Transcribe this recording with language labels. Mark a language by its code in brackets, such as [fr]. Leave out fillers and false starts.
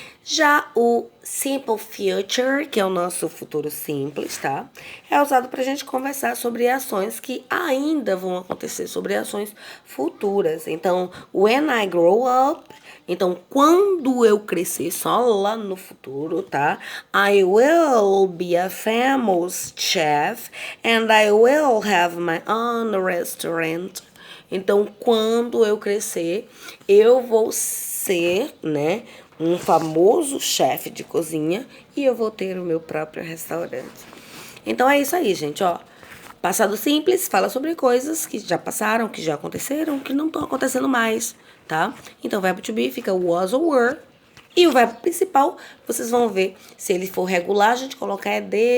[pt] Já o simple future, que é o nosso futuro simples, tá? É usado pra gente conversar sobre ações que ainda vão acontecer, sobre ações futuras. Então, [en] when I grow up, [pt] então, quando eu crescer, só lá no futuro, tá? [en] I will be a famous chef and I will have my own restaurant. [pt] Então, quando eu crescer, eu vou ser, né, um famoso chefe de cozinha e eu vou ter o meu próprio restaurante. Então, é isso aí, gente, ó. Passado simples fala sobre coisas que já passaram, que já aconteceram, que não estão acontecendo mais, tá? Então, o verbo to be fica was or were. E o verbo principal, vocês vão ver, se ele for regular, a gente coloca né?